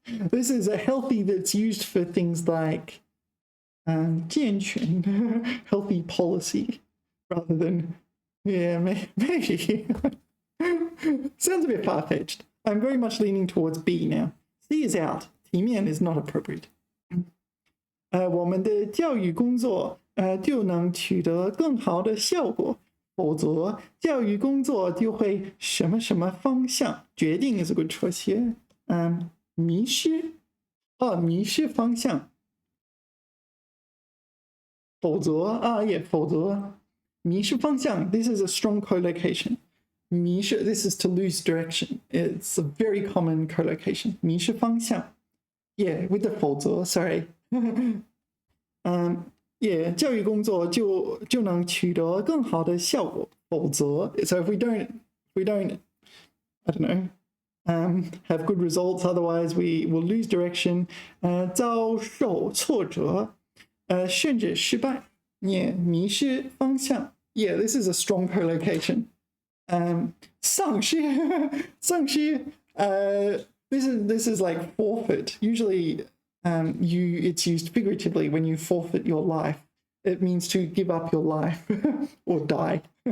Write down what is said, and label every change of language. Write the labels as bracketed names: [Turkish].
[English] This is a healthy that's used for things like 健全 healthy policy rather than yeah maybe sounds a bit far-fetched. I'm very much leaning towards B now. C is out. 体面 is not appropriate. [Chinese] 我们的教育工作就能取得更好的效果，否则教育工作就会什么什么方向决定 [English] is a good choice here. [Chinese] 迷失方向，否则否则迷失方向 [English] this is a strong collocation. 迷失 this is to lose direction. It's a very common collocation. 迷失方向 yeah with the 否则 sorry. [Chinese] Yeah, 教育工作就能取得更好的效果，否则 [English] so if we don't I don't know have good results, otherwise we will lose direction. [Chinese] 遭受挫折，甚至失败，也迷失方向。 [English] Yeah, this is a strong collocation. 丧失，丧失。This is like forfeit. Usually, it's used figuratively when you forfeit your life. It means to give up your life or die.